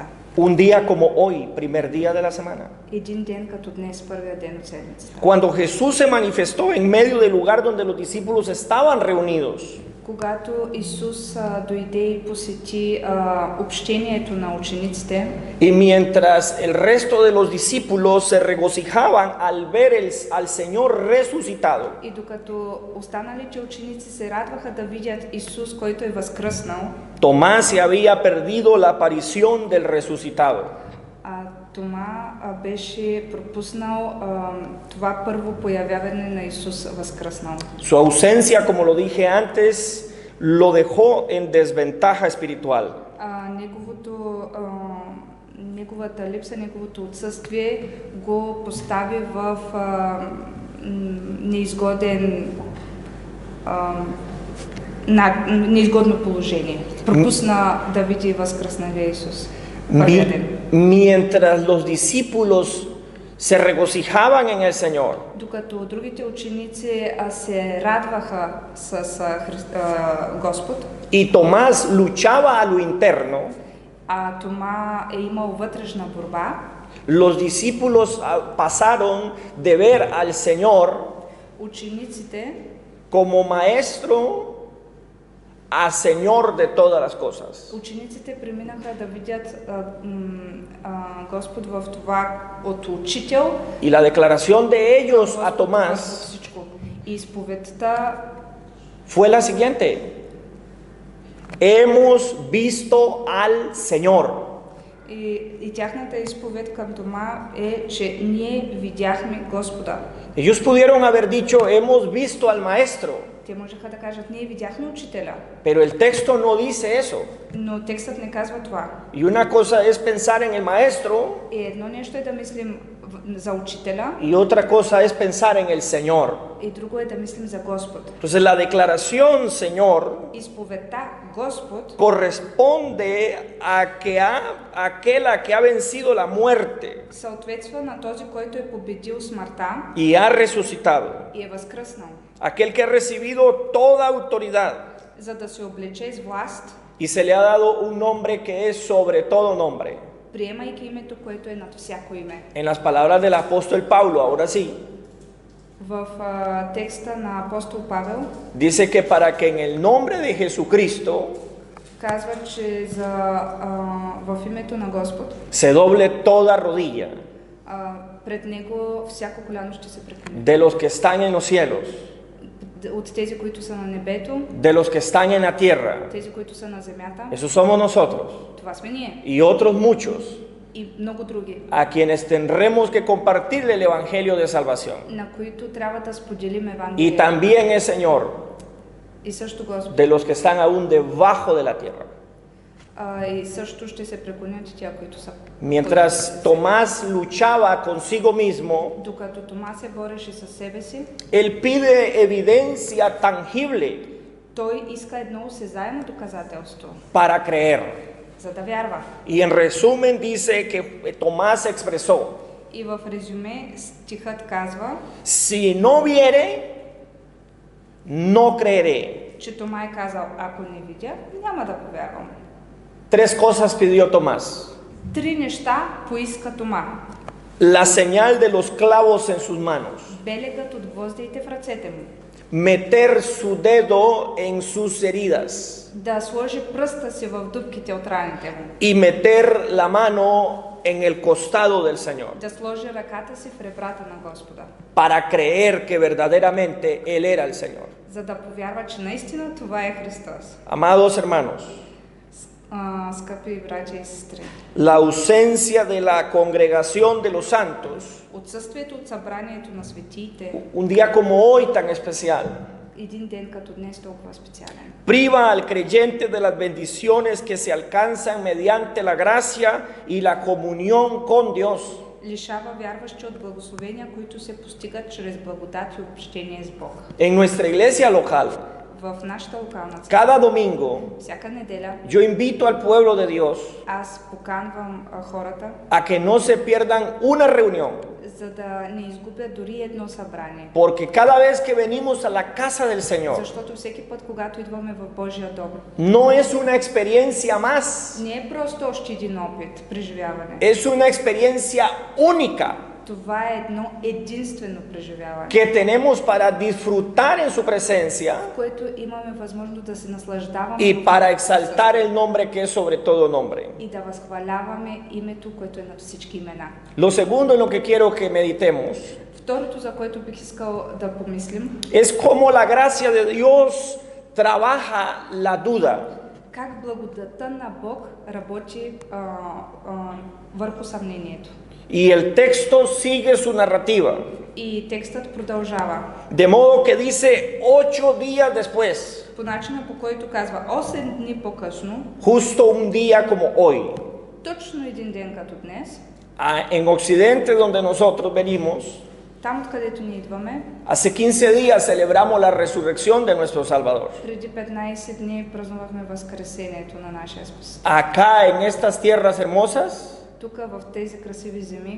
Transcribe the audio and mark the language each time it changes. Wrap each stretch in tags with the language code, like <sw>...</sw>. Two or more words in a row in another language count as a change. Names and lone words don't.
<es>Un día como hoy, primer día de la semana.</es> <bg>Един ден като днес, първия ден от седмицата.</bg> <es>Cuando Jesús se manifestó en medio del lugar donde los discípulos estaban reunidos.</es> <bg>Когато Исус дойде и посети общението на учениците,</bg> <es>Y mientras el resto de los discípulos se regocijaban al ver al Señor resucitado,</es> <bg>и докато останалите ученици се радваха да видят Исус, който е възкръснал,</bg> <es>Tomás se había perdido la aparición del resucitado.</es> <bg>Тома беше пропуснал това първо появяване на Исус възкръснал.</bg> <es>Su ausencia, como lo dije antes, lo dejó en desventaja espiritual.</es> <bg>Неговата липса, неговото отсъствие го постави в неизгодно положение. Пропусна да види възкръсналия Исус.</bg> <es>Mientras los discípulos se regocijaban en el Señor,</es> <bg>докато другите ученици се радваха с Господ,</bg> <es>y Tomás luchaba a lo interno,</es> <bg>Тома е имал вътрешна борба,</bg> <es>los discípulos pasaron de ver al Señor</es> <bg>учениците</bg> <es>como maestro a Señor de todas las cosas.</es> <bg>Учениците преминаха да видят Господ в това от учител.</bg> <es>Y la declaración de ellos a Tomás</es> <bg>И изповедта</bg> <es>fue la siguiente: hemos visto al Señor.</es> <bg>И тяхната изповед към Тома е, че ние видяхме Господа.</bg> <es>Ellos pudieron haber dicho hemos visto al maestro.</es> <bg>Те можеха да кажат, ние видяхме учителя.</bg> <es>Pero el texto no dice eso.</es> <bg>Но текстът не казва това.</bg> <es>Y una cosa es pensar en el maestro.</es> <bg>И едно нещо е да мислим за учителя.</bg> <es>Y otra cosa es pensar en el Señor.</es> <bg>И друго е да мислим за Господ.</bg> <es>Entonces la declaración Señor</es> <bg>изповедта Господ</bg> <es>corresponde a aquel que ha vencido la muerte.</es> <bg>съответства на този, който е победил смъртта.</bg> <es>Y ha resucitado.</es> <bg>И е възкръснал.</bg> <es>Aquel que ha recibido toda autoridad.</es> <bg>За да се облече с власт.</bg> <es>Y se le ha dado un nombre que es sobre todo nombre.</es> <bg>Приемайки името, което е над всяко име.</bg> <es>En las palabras del apóstol Pablo, ahora sí.</es> <bg>В текста на апостол Павел</bg> <es>dice que para que en el nombre de Jesucristo</es> <bg>казва, че в името на Господ</bg> <es>se doble toda rodilla</es> <bg>пред него всяко коляно ще се преклони.</bg> <es>De los que están en los cielos.</es> <bg>От тези, които са на небето,</bg> <es>de los que están en la tierra.</es> <bg>тези, които са на земята,</bg> <es>Esos somos nosotros.</es> <bg>това сме ние.</bg> <es>Y otros muchos.</es> <bg>И много други.</bg> <es>A quienes tendremos que compartirle el evangelio de salvación.</es> <bg>На които трябва да споделим Евангелието.</bg> <es>Y también el Señor.</es> <bg>И също Господ.</bg> <es>De los que están aún debajo de la tierra.</es> <bg>И също ще се преклонят тя, които са.</bg> <es>Mientras Tomás luchaba consigo mismo,</es> <bg>докато Тома се бореше със себе си,</bg> <es>él pide evidencia tangible.</es> <bg>Той иска едно осезаемо доказателство.</bg> <es>Para creer.</es> <bg>За да вярва.</bg> <es>Y en resumen dice que Tomás expresó.</es> <bg>И в резюме стихът казва:</bg> <es>Si no viere, no creeré.</es> <bg>Че Тома е казал: ако не видя, няма да повярвам.</bg> <es>Tres cosas pidió Tomás.</es> <bg>Три неща поиска Тома.</bg> <es>La señal de los clavos en sus manos.</es> <bg>Белегът от гвоздиите в ръцете му.</bg> <es>Meter su dedo en sus heridas.</es> <bg>Да сложи пръста си в дупките от раните му.</bg> <es>Y meter la mano en el costado del Señor.</es> <bg>Да сложи ръката си в ребрата на Господа.</bg> <es>Para creer que verdaderamente Él era el Señor.</es> <bg>За да повярва, че наистина това е Христос.</bg> <es>Amados hermanos.</es> <bg>Скъпи братя и сестри.</bg> <es>La ausencia de la congregación de los santos.</es> <bg>Отсъствието от събранието на светиите.</bg> <es>Un día como hoy tan especial.</es> <bg>Един ден като днес толкова специален.</bg> <es>Priva al creyente de las bendiciones que se alcanzan mediante la gracia y la comunión con Dios.</es> <bg>Лишава вярващи от благословения, които се постигат чрез благодат и общение с Бог.</bg> <es>En nuestra iglesia local.</es> <bg>в нашата локална църква,</bg> <es>cada domingo,</es> <bg>всяка неделя,</bg> <es>yo invito al pueblo de Dios</es> <bg>аз поканвам хората,</bg> <es>a que no se pierdan una reunión,</es> <bg>за да не изгубят дори едно събрание.</bg> <es>porque cada vez que venimos a la casa del Señor,</es> <bg>Защото всеки път, когато идваме в Божия дом,</bg> <es>no es una experiencia más,</es> <bg>не е просто още един опит, преживяване.</bg> <es>es una experiencia única</es> <bg>Това е едно единствено преживяване,</bg> <es>que tenemos para disfrutar en su presencia</es> <bg>в което имаме възможност да се наслаждаваме</bg> <es>y</es> <bg>в</bg> <es>para</es> <bg>Неговото</bg> <es>exaltar el nombre que es sobre todo nombre.</es> <bg>и да възхваляваме името, което е над всички имена.</bg> <es>Lo segundo en lo que quiero que meditemos</es> <bg>Второто, за което бих искал да помислим,</bg> <es>es cómo la gracia de Dios trabaja la duda.</es> <bg>как благодата на Бог работи върху съмнението.</bg> <es>Y el texto sigue su narrativa,</es> <bg>И текстът продължава.</bg> <es>de modo que dice 8 días después,</es> <bg>По начина, по който казва 8 дни по-късно,</bg> <es>justo un día como hoy,</es> <bg>точно един ден като днес,</bg> <es>en Occidente donde nosotros venimos,</es> <bg>там откъдето ние идваме,</bg> <es>hace 15 días celebramos la resurrección de nuestro Salvador.</es> <bg>преди 15 дни празнувахме възкресението на нашия Спасител.</bg> <es>Acá en estas tierras hermosas,</es> <bg>Тук в тези красиви земи,</bg>